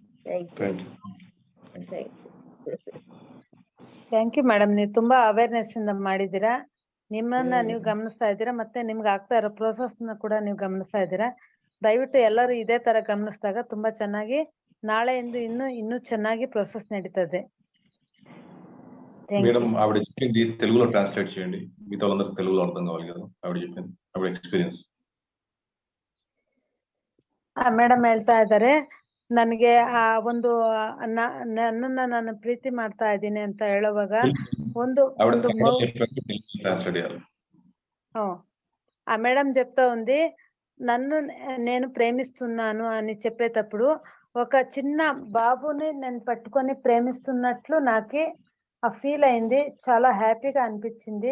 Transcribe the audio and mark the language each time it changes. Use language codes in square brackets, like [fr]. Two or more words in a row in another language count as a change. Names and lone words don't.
[en] thank you madam. [kn] ನೀವು ತುಂಬಾ ಅವೇರ್ನೆಸ್ ಇಂದ ಮಾಡಿದೀರಾ. ನಿಮ್ಮನ್ನ ನೀವು ಗಮನಿಸ್ತಾ ಇದ್ದೀರಾ, ಮತ್ತೆ ನಿಮ್ಗೆ ಆಗ್ತಾ ಇರೋ ಪ್ರೋಸೆಸ್ ನ ಕೂಡ ನೀವು ಗಮನಿಸ್ತಾ ಇದ್ದೀರಾ. ದಯವಿಟ್ಟು ಎಲ್ಲರೂ ಇದೇ ತರ ಗಮನಿಸಿದಾಗ ತುಂಬಾ ಚೆನ್ನಾಗಿ ನಾಳೆಯಿಂದ ಇನ್ನೂ ಚೆನ್ನಾಗಿ ప్రోసెస్ నడుతది. [te] మేడం ఆవిడ చెప్పింది తెలుగులో ట్రాన్స్లేట్ చేయండి, మిగతా వాళ్ళందరికీ తెలుగులో అర్థం కావాలి కదా. ఆవిడ చెప్పింది ఆవిడ ఎక్స్‌పీరియన్స్. [kn] ಮೇಡಮ್ ಹೇಳ್ತಾ ಇದ್ದಾರೆ, ನನಗೆ ಆ ಒಂದು ನನ್ನನ್ನ ನಾನು ಪ್ರೀತಿ ಮಾಡ್ತಾ ಇದ್ದೀನಿ ಅಂತ ಹೇಳುವಾಗ ಒಂದು [te] ఆ మేడం చెప్తా ఉంది, నన్ను నేను ప్రేమిస్తున్నాను అని చెప్పేటప్పుడు ఒక చిన్న బాబుని నేను పట్టుకొని ప్రేమిస్తున్నట్లు నాకు ఆ ఫీల్ అయింది. చాలా హ్యాపీగా అనిపించింది.